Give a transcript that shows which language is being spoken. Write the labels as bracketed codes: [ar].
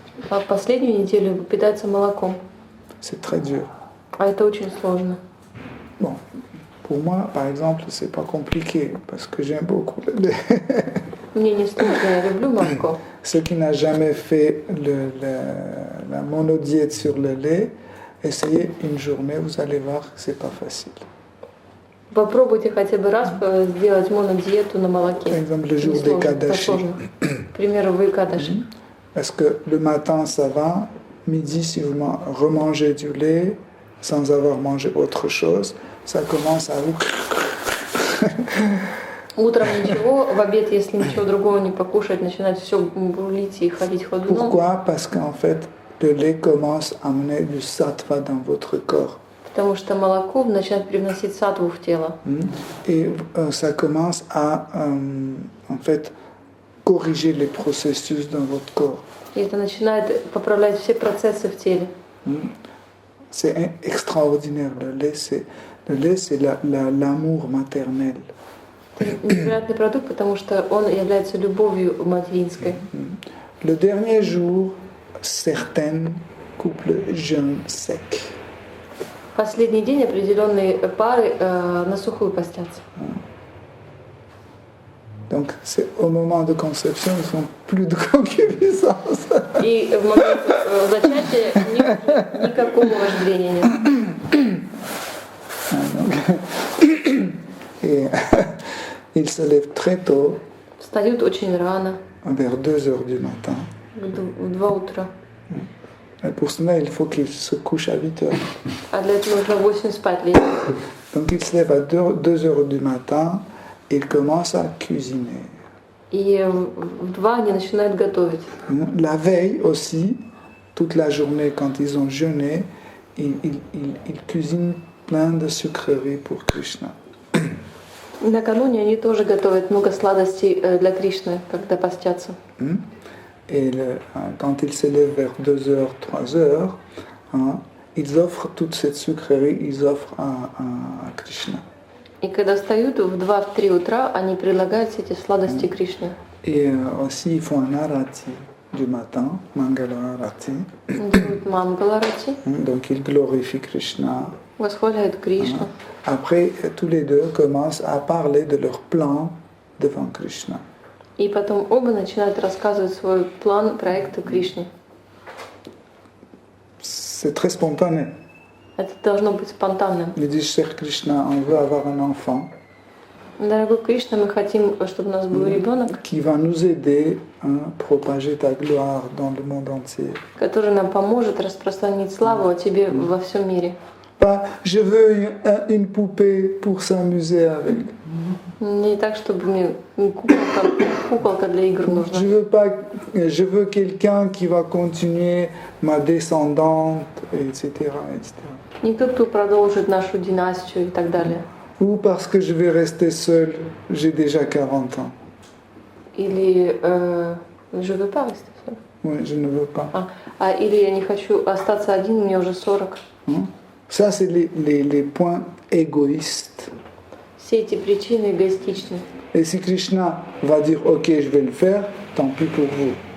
[ru] А последнюю неделю питается молоком. [fr] C'est très dur. [ru] А это очень сложно. [fr] Bon, pour moi, par exemple, c'est pas compliqué parce que j'aime beaucoup le lait. [ru] Мне не сложно, я люблю молоко. [fr] Ceux qui n'ont jamais fait la monodiète sur le lait, Essayez une journée, vous allez voir que c'est pas facile. [ru] Попробуйте хотя бы раз сделать монодиету на [fr] Par [ru] молоке. [fr] exemple, le jour [ru] Не [fr] des [ru] сложно, это [fr] Kadashi. [ru] сложно. К примеру, вы кадаши. [fr] Parce que le matin, ça va. Midi, si vous remangez du lait sans avoir mangé autre chose, ça commence à vous... [ru] Утром ничего, в обед, если ничего другого не покушать, начинает все бурлить и ходить ходуном. [fr] Pourquoi? Parce qu'en fait, le lait commence à amener du sattva dans votre corps. [ru] Потому что молоко начинает привносить сатву в тело. [fr] Et ça commence à, en fait, corriger les processus dans votre corps. [ru] И это начинает поправлять все процессы в теле. [fr] C'est extraordinaire. Le lait, c'est l'amour maternel. [ru] Это невероятный продукт, потому что он является любовью материнской. [fr] Le dernier jour, certains couples jeûnent sec. [ru] Последний день определенные пары на сухую постятся. [fr] Donc, c'est au moment de conception, ils n'ont plus de concupiscence. [ru] И в момент зачатия никакого вожделения нет. [fr] Et ils se lèvent très tôt, [ru] Встают очень рано, [fr] vers 2 heures du matin. [ru] в 2 утра. [fr] Et pour cela, il faut qu'ils se couchent à 8 heures. [ru] А для этого нужно 8 спать лечь. [fr] Donc, ils se lèvent à 2 heures du matin et ils commencent à cuisiner. [ru] И в 2 они начинают готовить. [fr] La veille aussi, toute la journée, quand ils ont jeûné, ils cuisinent plein de sucreries pour Krishna. [ru] Накануне они тоже готовят много сладостей для Кришны, когда постятся. [fr] Et quand ils se lèvent vers 2 heures, 3 heures, ils offrent toute cette sucrerie, ils offrent à Krishna. [ru] И когда встают в 2-3 утра, они предлагают все эти сладости Кришне. [fr] Et aussi, ils font un arati du matin, Mangala Arati. [ru] Делают мангаларати, [fr] Donc, ils glorifient Krishna. [ru] восхваляют Кришну. [fr] Après, tous les deux commencent à parler de leur plan devant Krishna. [ru] И потом оба начинают рассказывать свой план проекта Кришне. [fr] C'est très spontané. [ru] Это должно быть спонтанным. [fr] Ils disent, cher Krishna, on veut avoir un enfant [ru] Дорогой Кришна, мы хотим, чтобы у нас был ребенок, [fr] qui va nous aider à propager ta gloire dans le monde entier. [ru] который нам поможет распространить славу о тебе во всем мире. [fr] Pas, je veux une poupée pour s'amuser avec. [ru] Не так, чтобы мне куколка для игр нужна. [fr] Je veux quelqu'un qui va continuer ma descendante, etc., etc. [ru] Не тот, кто продолжит нашу династию и так далее. [fr] Ou parce que je vais rester seul, j'ai déjà 40 ans. [ru] Или [fr] je veux pas rester seul. Oui, je ne veux pas. [ru] Или я не хочу остаться один, мне уже 40. [fr] Ça, c'est les points égoïstes. [ru] Все эти причины эгоистичны. [fr] Et si Krishna va dire, ok, je vais le faire, tant pis pour vous.